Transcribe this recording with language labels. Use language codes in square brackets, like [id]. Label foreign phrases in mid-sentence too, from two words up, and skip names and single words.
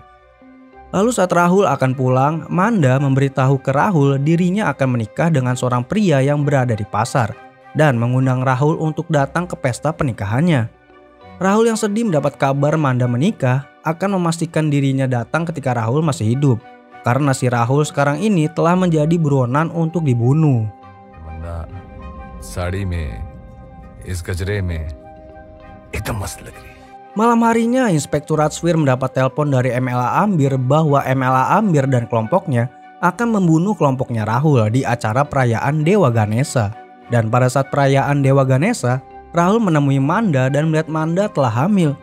[id] Lalu saat Rahul akan pulang, Manda memberitahu ke Rahul dirinya akan menikah dengan seorang pria yang berada di pasar dan mengundang Rahul untuk datang ke pesta pernikahannya. Rahul yang sedih mendapat kabar Manda menikah akan memastikan dirinya datang ketika Rahul masih hidup karena si Rahul sekarang ini telah menjadi buronan untuk dibunuh. [hi] मंदा, साड़ी में, इस गजरे में, एकदम मस्त लग रही. [id] Malam harinya Inspektur Rajsvir mendapat telepon dari MLA Amir bahwa MLA Amir dan kelompoknya akan membunuh kelompoknya Rahul di acara perayaan Dewa Ganesha. Dan pada saat perayaan Dewa Ganesha, Rahul menemui Manda dan melihat Manda telah hamil.